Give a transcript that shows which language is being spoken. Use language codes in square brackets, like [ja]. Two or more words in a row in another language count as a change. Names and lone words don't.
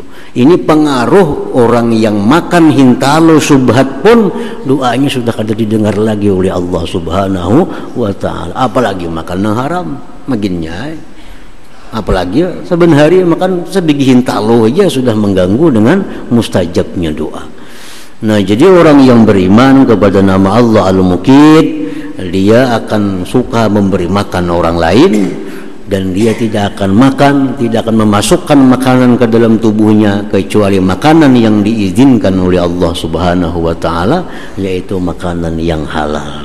[bjn] Ini pengaruh orang yang makan hintalo subhat pun doanya sudah kada didengar lagi oleh Allah [ar] سبحانه وتعالى. [bjn] Apalagi makanan haram maginnya. Apalagi saben hari makan sebiji hintalo aja sudah mengganggu dengan mustajabnya doa. [id] Nah, jadi orang yang beriman kepada nama Allah Al-Muqit, dia akan suka memberi makan orang lain, dan dia tidak akan memasukkan makanan ke dalam tubuhnya kecuali makanan yang diizinkan oleh Allah [ar] سبحانه وتعالى, [id] yaitu makanan yang halal.